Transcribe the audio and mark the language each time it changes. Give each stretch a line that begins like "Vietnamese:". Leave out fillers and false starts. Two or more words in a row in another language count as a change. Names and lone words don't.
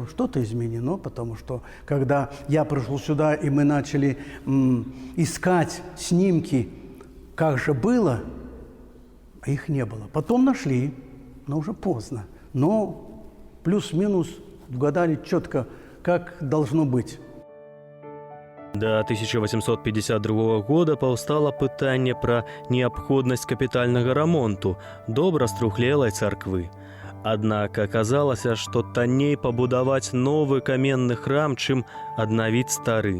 Russian: Что-то изменено, потому что, когда я пришел сюда, и мы начали искать снимки, как же было, их не было. Потом нашли, но уже поздно. Но плюс-минус угадали четко, как должно быть.
Belarusian: Да 1852 года паўстала пытанне пра неабходнасць капітальнага рамонту добра струхлелай царквы. Аднак аказалася, што танней пабудаваць новы каменны храм, чым аднавіць стары.